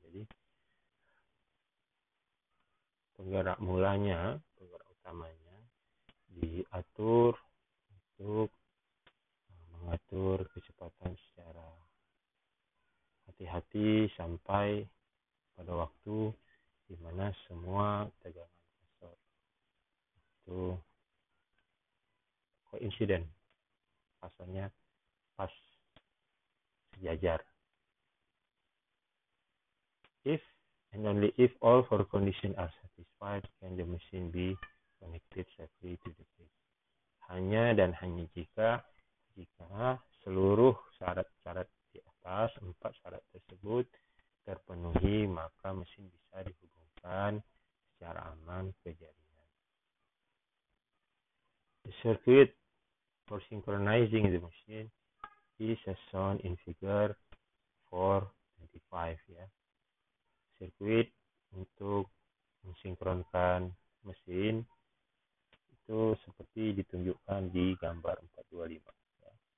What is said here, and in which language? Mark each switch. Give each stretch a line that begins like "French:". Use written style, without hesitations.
Indonesian: Jadi penggerak utamanya diatur untuk mengatur kecepatan secara hati-hati sampai pada waktu di mana semua tegangan cluster itu koinsiden, fasanya pas sejajar.
English: If and only if all four conditions are satisfied, can the machine be connected safely to the grid.
Indonesian: Hanya dan hanya jika seluruh syarat-syarat di atas 4 syarat tersebut terpenuhi, maka mesin bisa dihubungkan secara aman ke jaringan.
English: The circuit for synchronizing the machine is as shown in figure 425
Indonesian: ya. Sirkuit untuk mensinkronkan mesin itu seperti ditunjukkan di gambar 425 ya.